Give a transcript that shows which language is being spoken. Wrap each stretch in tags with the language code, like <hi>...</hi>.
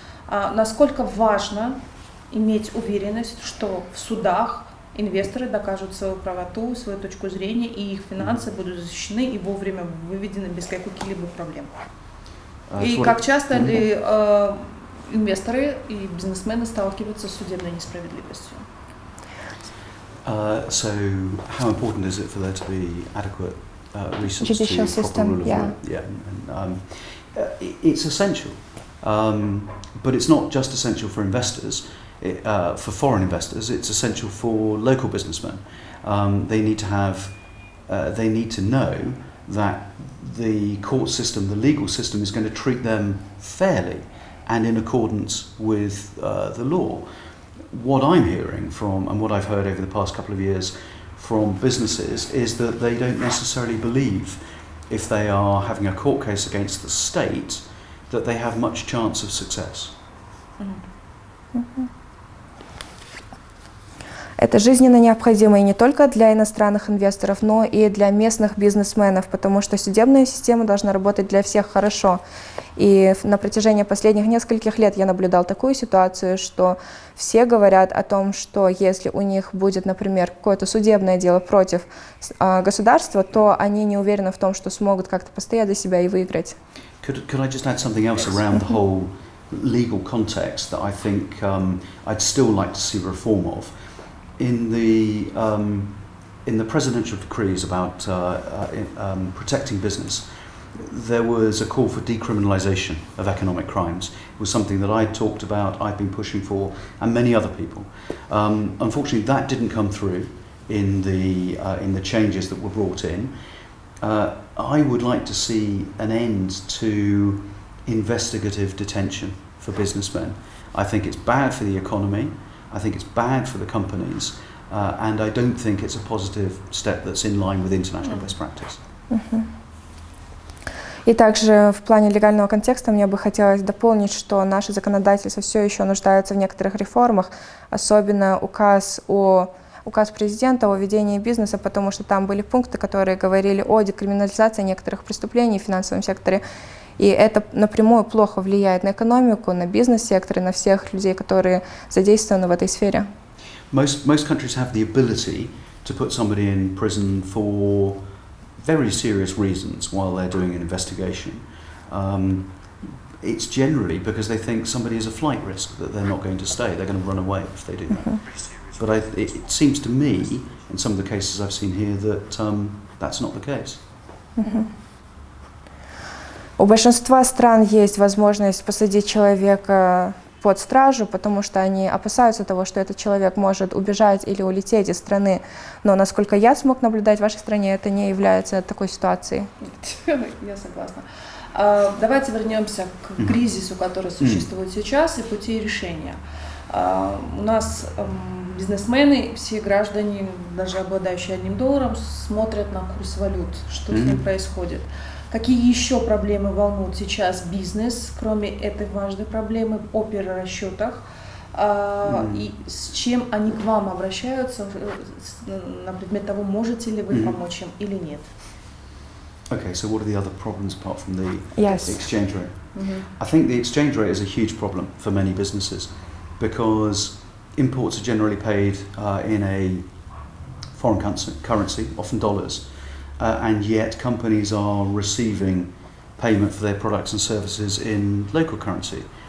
<ru>Насколько важно иметь уверенность, что в судах инвесторы докажут свою правоту, свою точку зрения, и их финансы будут защищены и вовремя выведены без каких-либо проблем? И как часто ли инвесторы и бизнесмены сталкиваются с судебной несправедливостью?</ru> <en>So how important is it for there to be adequate resources Judicial to proper system, rule of yeah. law? Yeah, and, it's essential, but it's not just essential for investors. For foreign investors, it's essential for local businessmen. They need to know that the court system, the legal system, is going to treat them fairly and in accordance with the law. What I'm hearing from, and what I've heard over the past couple of years from businesses, is that they don't necessarily believe, if they are having a court case against the state, that they have much chance of success.</en> <ru>Это жизненно необходимо и не только для иностранных инвесторов, но и для местных бизнесменов, потому что судебная система должна работать для всех хорошо. И на протяжении последних нескольких лет я наблюдал такую ситуацию, что все говорят о том, что если у них будет, например, какое-то судебное дело против государства, то они не уверены в том, что смогут как-то постоять за себя и выиграть.</ru> <en>Could I just add something else around the whole legal context that I think I'd still like to see reform of? In the presidential decrees about protecting business, there was a call for decriminalisation of economic crimes. It was something that I talked about, I've been pushing for, and many other people. Unfortunately, that didn't come through in the changes that were brought in. I would like to see an end to investigative detention for businessmen. I think it's bad for the economy. I think it's bad for the companies, and I don't think it's a positive step that's in line with international best practice.</en> <ru>И также в плане легального контекста мне бы хотелось дополнить, что наше законодательство все еще нуждается в некоторых реформах, особенно указ президента о ведении бизнеса, потому что там были пункты, которые говорили о декриминализации некоторых преступлений в финансовом секторе. И это напрямую плохо влияет на экономику, на бизнес-сектор и на всех людей, которые задействованы в этой сфере.</ru> <en>Most countries have the ability to put somebody in prison for very serious reasons while they're doing an investigation. It's generally because they think somebody is a flight risk, that they're not going to stay, they're going to run away if they do that. But it seems to me, in some of the cases I've seen here, that that's not the case.</en> <ru>У большинства стран есть возможность посадить человека под стражу, потому что они опасаются того, что этот человек может убежать или улететь из страны. Но, насколько я смог наблюдать в вашей стране, это не является такой ситуацией. Я согласна. Давайте вернемся к кризису, который существует сейчас, и пути решения. У нас бизнесмены, все граждане, даже обладающие $1, смотрят на курс валют, что с ним происходит. Какие еще проблемы волнуют сейчас бизнес, кроме этой важной проблемы о перерасчетах, и с чем они к вам обращаются на предмет того, можете ли вы помочь им или нет?</ru> <en>Okay, so what are the other problems apart from the Yes. exchange rate? I think the exchange rate is a huge problem for many businesses because imports are generally paid in a foreign currency, often dollars. And yet companies are receiving payment for their products and services in local currency.</en>